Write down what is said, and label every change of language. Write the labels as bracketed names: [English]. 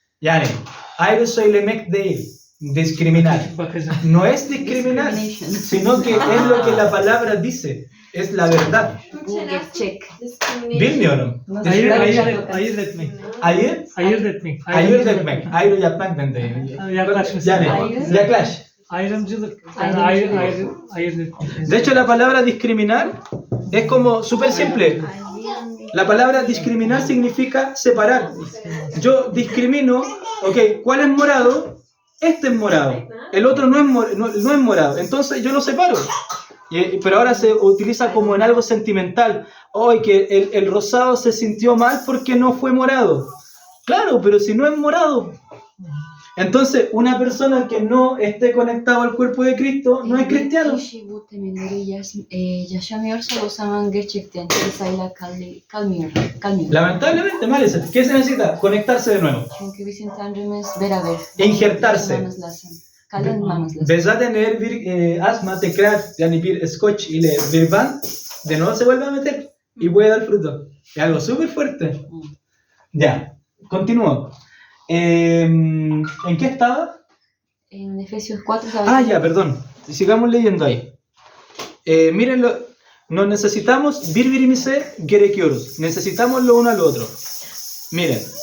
[Turkish] Yani ayrı söylemek değil. [Spanish] Discriminar. [Turkish] Bakacağım. [Spanish] No es discriminar, [English] Discrimination. [Spanish] sino que es lo que la palabra dice. Es la verdad. [Turkish] Bu gerçek. Bilmiyorum. Ayırt etmek. Ayır, Ayırt etmek. ayırt etmek. Ayrı yapmak ben de. Yaklaşmış. Yani Ayrı. yaklaş. Ayrımcılık. Ayrımcılık. Ayırt etmek. [Spanish] De hecho, la palabra discriminar es como súper simple. La palabra discriminar significa separar. Yo discrimino, ok, ¿cuál es morado? Este es morado. El otro no es morado. Entonces yo lo separo. Pero ahora se utiliza como en algo sentimental. Hoy que el rosado se sintió mal porque no fue morado. Claro, pero si no es morado. Entonces, una persona que no esté conectada al cuerpo de Cristo no es cristiano. [Turkish] Kişi bu temelleri yaşamıyorsa o zaman gerçekten kilisayla kalmıyor. [Spanish] Lamentablemente, [Turkish] maalesef. [Spanish] ¿Qué se necesita? Conectarse de nuevo. [Turkish] Çünkü bizim Tanrımız beraber. [Spanish] Injertarse. [Turkish] Yaşamamız lazım. Kalınmamız lazım. Ve zaten eğer bir asma tekrar yani bir scotch ile bir band [Spanish] de nuevo se vuelve a meter y puede dar fruto. Es algo súper fuerte. Ya, continúo. ¿En qué estaba? En Efesios 4 Ya, perdón. Sigamos leyendo ahí. Mírenlo. Nos necesitamos [Turkish] birbirimize gerekiyoruz. [Spanish] Necesitamos lo uno al otro. Miren.